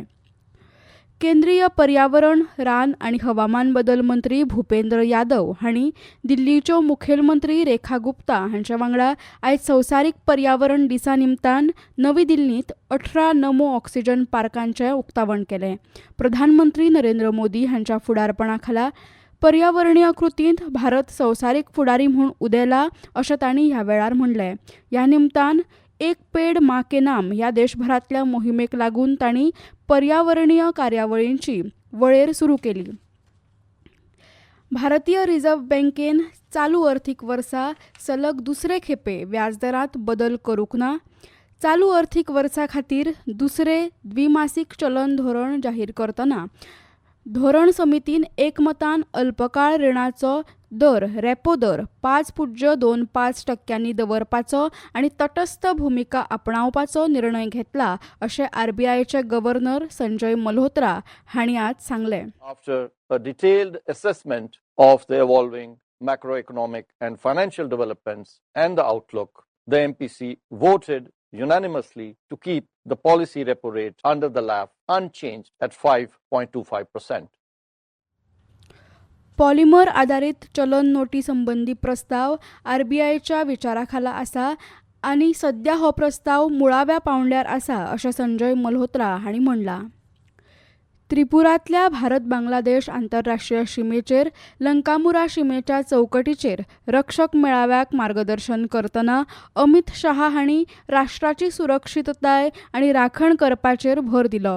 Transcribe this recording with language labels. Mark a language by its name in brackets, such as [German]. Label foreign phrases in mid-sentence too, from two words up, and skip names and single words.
[Konkani] केंद्रीय पर्यावरण, रान आनी हवामान बदल मंत्री भुपेंद्र यादव हांणी दिल्लीच्यो मुखेलमंत्री रेखा गुप्ता हांचे वांगडा आयज संवसारीक पर्यावरण दिसा निमतान नवी दिल्लींत 18 नमो ऑक्सिजन पार्कांचें उक्तावण केलें. प्रधानमंत्री नरेंद्र मोदी हांच्या फुडारपणा खाला पर्यावरणीय कृतींत भारत संवसारीक फुडारी म्हूण उदेला अशें तांणी ह्या वेळार म्हणलें. ह्या निमतान एक पेड माँ के नाम ह्या देशभरांतल्या मोहिमेक लागून तांणी पर्यावरणीय कार्यावळींची वळेर सुरू केली. भारतीय रिझर्व्ह बँकेन चालू अर्थीक वर्सा सलग दुसरे खेपे व्याजदरांत बदल करूंक ना. चालू अर्थीक वर्सा खातीर दुसरे द्विमासीक चलन धोरण जाहीर करतना धोरण समितीन एकमतान अल्पकाळ रिणाचो दर रेपो दर 5.25% दवरपाचो आनी तटस्थ भुमिका आपणावपाचो निर्णय घेतला अशें आरबीआयचे गव्हर्नर संजय मल्होत्रा हांणी आज सांगलें. [English] After a detailed assessment of the evolving macroeconomic and financial developments and the outlook, the MPC voted unanimously to keep the policy repo rate under the LAF unchanged at 5.25%. [Konkani] पॉलिमर आधारित चलन नोटी संबंधी प्रस्ताव आरबीआयच्या विचाराखाला आसा आनी सध्या हो प्रस्ताव मुळाव्या पांवड्यार आसा अशें संजय मल्होत्रा हांणी म्हणलां. त्रिपुरांतल्या भारत बांगलादेश आंतरराष्ट्रीय शिमेचेर लंकामुरा शिमेच्या चौकटीचेर रक्षक मेळाव्याक मार्गदर्शन करतना अमित शाह हांणी राष्ट्राची सुरक्षीतताय आनी राखण करपाचेर भर दिलो.